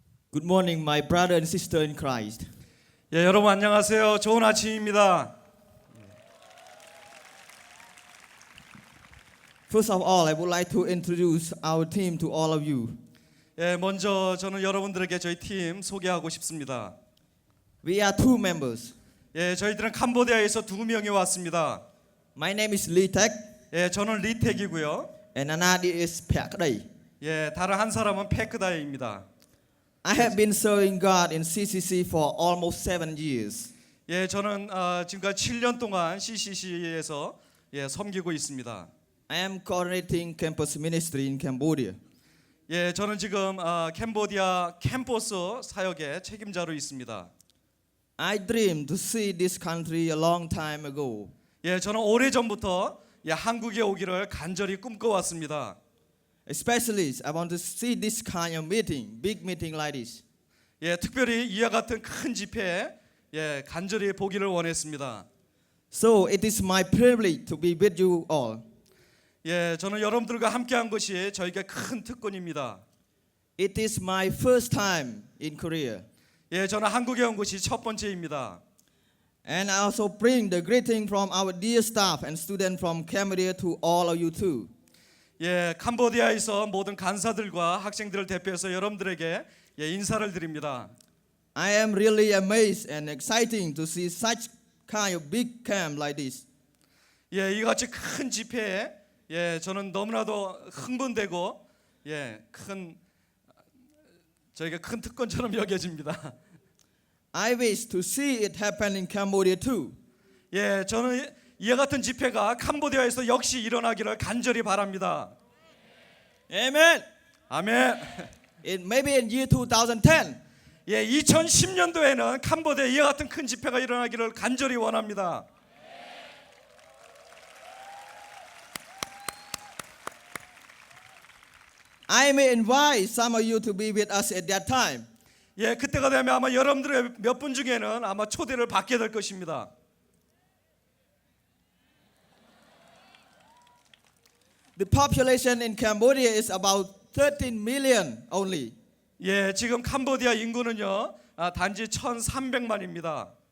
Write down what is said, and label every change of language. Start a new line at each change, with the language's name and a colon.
English: Good morning, my brother and sister in Christ.
Korean: 예, 여러분 안녕하세요. 좋은 아침입니다.
English: First of all, I would like to introduce our team to all of you.
Korean: 예, 먼저 저는 여러분들에게 저희 팀 소개하고 싶습니다.
English: We are two members.
Korean: 예, 저희들은 캄보디아에서 2명이 왔습니다.
English: My name is Lee Tek
Korean: 예, 저는 리택이고요.
English: and another is Phek Day.
Korean: 예, 다른 한 사람은 페크다이입니다.
English: I have been serving God in CCC for almost 7 years.
Korean: 예, 저는 지금까지 7년 동안 CCC에서 섬기고 있습니다.
English: I am coordinating campus ministry in Cambodia.
Korean: 예, 저는 지금 캄보디아 캠퍼스 사역의 책임자로 있습니다.
English: I dreamed to see this country a long time ago.
Korean: 예, 저는 오래전부터 한국에 오기를 간절히 꿈꿔왔습니다.
English: Especially, I want to see this kind of meeting, big meeting like this.
Korean: 예, 특별히 이와 같은 큰 집회에 간절히 보기를 원했습니다.
English: So it is my privilege to be with you all.
Korean: 예, 저는 여러분들과 함께한 것이 저에게 큰 특권입니다.
English: It is my first time in Korea.
Korean: 예, 저는 한국에 온 것이 첫 번째입니다.
English: And I also bring the greeting from our dear staff and students from Cambodia to all of you too.
Korean: 예, 캄보디아에서 모든 간사들과 학생들을 대표해서 여러분들에게 인사를 드립니다.
English: I am really amazed and exciting to see such kind of big camp like this.
Korean: 예, 이같이 큰 집회에 저는 너무나도 흥분되고 저에게 큰 특권처럼 여겨집니다.
English: I wish to see it happen in Cambodia too.
Korean: 예, 저는 이와 같은 집회가 캄보디아에서 역시 일어나기를 간절히 바랍니다.
English: Amen.
Korean: 아멘.
English: It maybe in year 2010.
Korean: 예, 2010년도에는 캄보디아 이와 같은 큰 집회가 일어나기를 간절히 원합니다.
English: I may invite some of you to be with us at that time.
Korean: 예, 그때가 되면 아마 여러분들의 몇 분 중에는 아마 초대를 받게 될 것입니다.
English: The population in Cambodia is about 13 million only.
Korean: 예, 지금 캄보디아 인구는요 단지 1,300만입니다.